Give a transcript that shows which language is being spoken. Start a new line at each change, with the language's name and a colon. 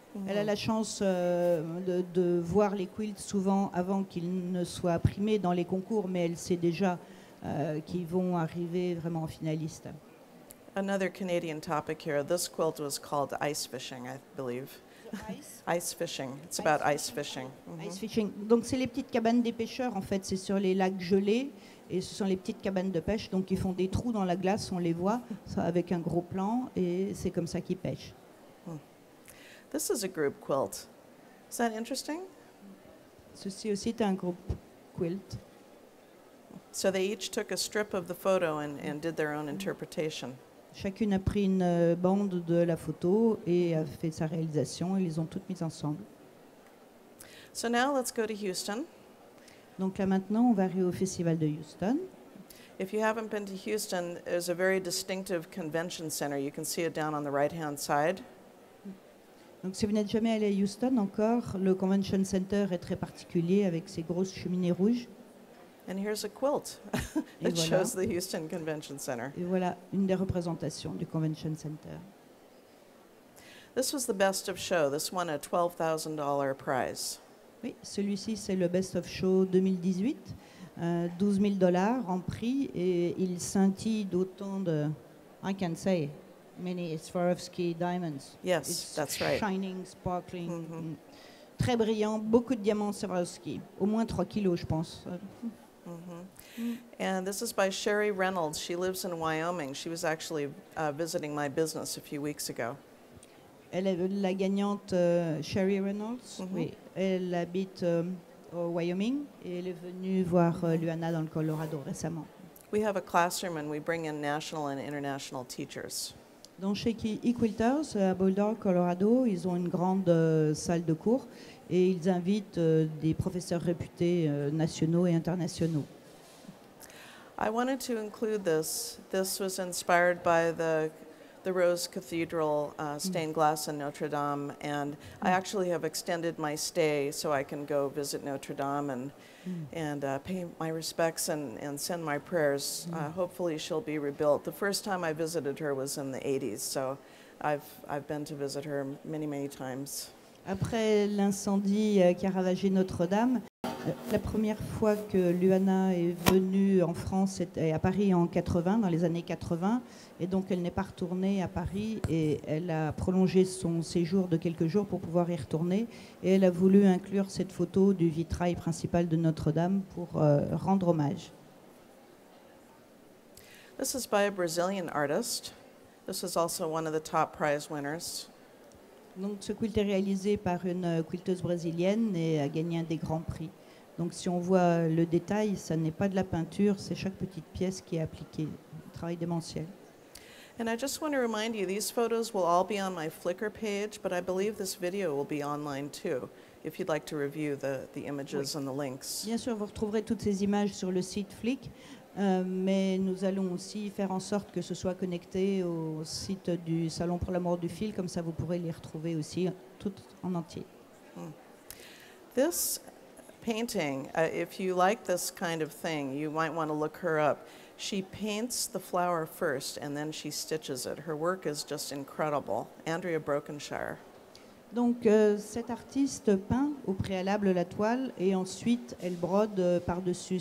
French: elle a la chance de voir les quilts souvent avant qu'ils ne soient primés dans les concours, mais elle sait déjà qu'ils vont arriver vraiment en finaliste.
English: Another Canadian topic here. This quilt was called ice fishing, I believe. Ice fishing. It's about ice fishing. Ice fishing.
French: Donc c'est les petites cabanes des pêcheurs en fait, c'est sur les lacs gelés et ce sont les petites cabanes de pêche, donc ils font des trous dans la glace, on les voit ça, avec un gros plan et c'est comme ça qu'ils pêchent.
English: This is a group quilt. Is that interesting?
French: Ceci aussi est un groupe quilt.
English: So they each took a strip of the photo and did their own interpretation.
French: Chacune a pris une bande de la photo et a fait sa réalisation et les ont toutes mises ensemble.
English: So now let's go to Houston.
French: Donc là maintenant, on va aller au festival de Houston.
English: If you haven't been to Houston, there's a very distinctive convention center. You can see it down on the right-hand side.
French: Donc si vous n'êtes jamais allé à Houston encore, le Convention Center est très particulier avec ses grosses cheminées rouges.
English: And here's a quilt
French: Et
English: that
French: voilà.
English: shows the Houston Convention Center.
French: Et voilà une des représentations du Convention Center.
English: This was the best of show. This won a $12,000 prize.
French: Oui, celui-ci c'est le Best of Show 2018, 12 000 $ en prix et il scintille d'autant de,
English: I can say, many Swarovski diamonds. Yes, It's that's right. shining, sparkling,
French: très brillant, beaucoup de diamants Swarovski, au moins 3 kilos je pense.
English: And this is by Sherry Reynolds. She lives in Wyoming. She was actually visiting my business a few weeks ago.
French: Elle est la gagnante Sherry Reynolds. Oui, elle habite au Wyoming et elle est venue voir Luana dans le Colorado récemment.
English: We have a classroom and we bring in national and international teachers.
French: Donc chez eQUILTER, à Boulder, Colorado, ils ont une grande salle de cours et ils invitent des professeurs réputés nationaux et internationaux.
English: I wanted to include this. This was inspired by the Rose Cathedral stained glass in Notre Dame, and I actually have extended my stay so I can go visit Notre Dame and pay my respects and send my prayers. Hopefully she'll be rebuilt. The first time I visited her was in the 80s, so I've been to visit her many, many times.
French: Après l'incendie qui a ravagé Notre-Dame, la première fois que Luana est venue en France, c'était à Paris en 80, dans les années 80, et donc elle n'est pas retournée à Paris et elle a prolongé son séjour de quelques jours pour pouvoir y retourner et elle a voulu inclure cette photo du vitrail principal de Notre-Dame pour rendre hommage.
English: This is by a Brazilian artist. This is also one of the top prize winners.
French: Donc ce quilt est réalisé par une quilteuse brésilienne et a gagné un des grands prix. Donc si on voit le détail, ça n'est pas de la peinture, c'est chaque petite pièce qui est appliquée, un travail démentiel.
English: And I just want to remind you, these photos will all be on my Flickr page, but I believe this video will be online too, if you'd like to review the images and the links.
French: Bien sûr, vous retrouverez toutes ces images sur le site Flick, mais nous allons aussi faire en sorte que ce soit connecté au site du Salon pour l'amour du fil, comme ça vous pourrez les retrouver aussi toutes en entier.
English: This painting, if you like this kind of thing, you might want to look her up. She paints the flower first and then she stitches it. Her work is just incredible. Andrea Brokenshire.
French: Donc cette artiste peint au préalable la toile et ensuite elle brode par-dessus.